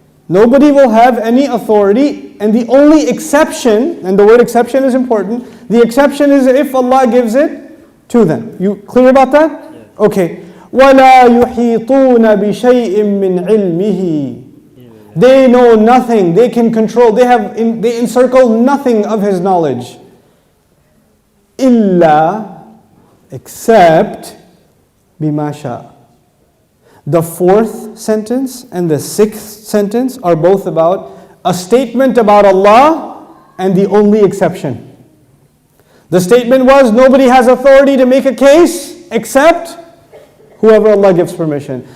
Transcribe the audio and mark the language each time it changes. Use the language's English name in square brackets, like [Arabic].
[English] Nobody will have any authority, and the only exception, and the word exception is important, the exception is if Allah gives it to them. You clear about that? Yes. [Arabic] Okay. وَلَا يُحِيطُونَ بِشَيْءٍ مِّنْ عِلْمِهِ. [English] They know nothing, they can control, they encircle nothing of His knowledge. [Arabic] إِلَّا, except بِمَا شَاءَ. [English] The fourth sentence and the sixth sentence are both about a statement about Allah and the only exception. The statement was, nobody has authority to make a case except whoever Allah gives permission.